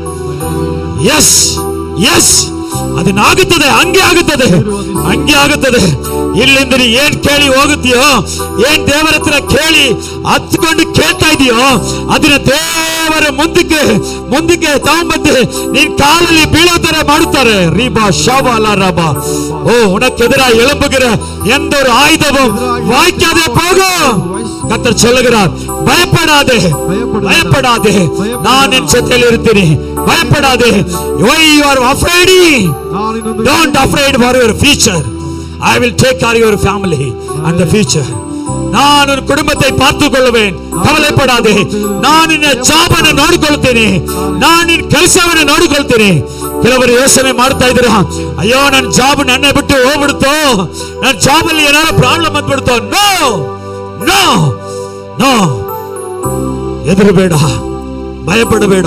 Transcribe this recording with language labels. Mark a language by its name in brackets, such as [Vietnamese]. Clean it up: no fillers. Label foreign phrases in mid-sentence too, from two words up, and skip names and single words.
[English] yes yes, [Kannada] ಅದನ್ನಾಗುತ್ತದೆ, ಹಂಗೆ ಆಗುತ್ತದೆ, ಹಂಗೆ ಆಗುತ್ತದೆ. ಇಲ್ಲಿಂದ ನೀ ಏನ್ ಕೇಳಿ ಹೋಗುತ್ತೀಯೋ, ಏನ್ ದೇವರ ಹತ್ರ ಕೇಳಿ ಹತ್ಕೊಂಡು ಕೇಳ್ತಾ ಇದೆಯೋ ಅದನ್ನ ದೇವರ ಮುಂದಕ್ಕೆ ಮುಂದಕ್ಕೆ ತಗೊಂಬಂದು ನಿನ್ ಕಾಲಲ್ಲಿ ಬೀಳೋ ತರ ಮಾಡುತ್ತಾರೆ. ರೀಬಾ ஷாபாலா ரபா. [Tamil] ஓ உனக்கு எதிராக எழும்புகிற எந்த ஒரு ஆயுதமும் வாய்க்காதே போகும். கர்த்தர் சொல்லுகிறார், பயப்படாதே பயப்படாதே, நான் என் [Kannada] ಜೊತೆಯಲ್ಲಿ ಇರ್ತೀನಿ, [Tamil] பயப்படாதே. [English] why you are afraid? don't afraid for your future. I will take care of your family and the future. [Tamil] நான் உன் குடும்பத்தை பார்த்துக் கொள்வேன், கவலைப்படாதே. [Kannada] நான் ನಿನ್ನ ಜಾಬ್ ಅನ್ನು ನೋಡಿಕೊಳ್ಳುತ್ತೇನೆ, ನಾನು ನಿನ್ನ ಕೆಲಸವನ್ನು ನೋಡಿಕೊಳ್ಳುತ್ತೇನೆ. ಕೆಲವರು ಯೋಚನೆ ಮಾಡ್ತಾ ಇದ್ದೀರಾ, ಅಯ್ಯೋ ನನ್ನ ಜಾಬ್ ನನ್ನ ಬಿಟ್ಟು ಹೋಗ್ಬಿಡ್ತೋ, ನನ್ನ ಜಾಬ್ ಅಲ್ಲಿ ಏನಾದ್ರು ಪ್ರಾಬ್ಲಮ್ ಬಂದ್ಬಿಡ್ತೋ. [English] no no no, [Kannada] ಹೆದರಬೇಡ, ಭಯಪಡಬೇಡ.